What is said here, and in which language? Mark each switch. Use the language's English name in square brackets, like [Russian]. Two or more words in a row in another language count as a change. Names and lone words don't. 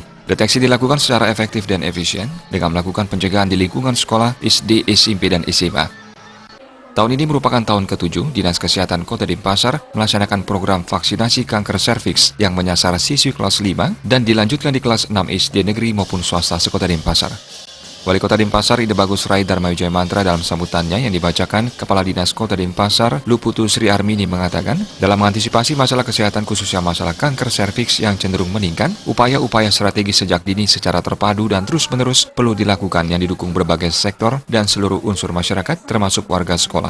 [Indonesian] Deteksi dilakukan secara efektif dan efisien dengan melakukan pencegahan di lingkungan sekolah, SD, SMP, dan SMA. Tahun ini merupakan tahun ke-7 Dinas Kesehatan Kota Denpasar melaksanakan program vaksinasi kanker serviks yang menyasar siswi kelas 5 dan dilanjutkan di kelas 6 SD negeri maupun swasta sekota Denpasar. Wali Kota Denpasar Ide Bagus Rai Dharma Wijaya Mantra dalam sambutannya yang dibacakan Kepala Dinas Kota Denpasar Luputu Sri Armini mengatakan, dalam mengantisipasi masalah kesehatan khususnya masalah kanker serviks yang cenderung meningkat, upaya-upaya strategis sejak dini secara terpadu dan terus-menerus perlu dilakukan yang didukung berbagai sektor dan seluruh unsur masyarakat termasuk warga sekolah.